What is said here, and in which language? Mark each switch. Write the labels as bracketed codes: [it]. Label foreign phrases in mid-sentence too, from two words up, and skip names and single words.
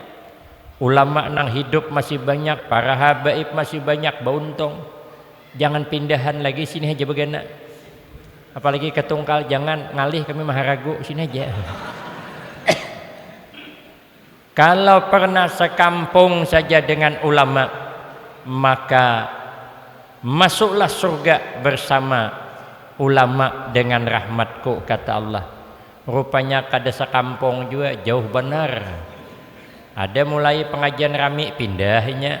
[bjn] Ulama nang hidup masih banyak, para habaib masih banyak, beruntung. Jangan pindahan lagi, sini aja begana. Apalagi ke Tungkal, jangan ngalih kami Maharagu, sini aja. [id] Kalau pernah sekampung saja dengan ulama, maka masuklah surga bersama ulama dengan rahmatku, kata Allah. [bjn] Rupanya kada sekampung juga, jauh benar. Ada mulai pengajian rami pindahnya.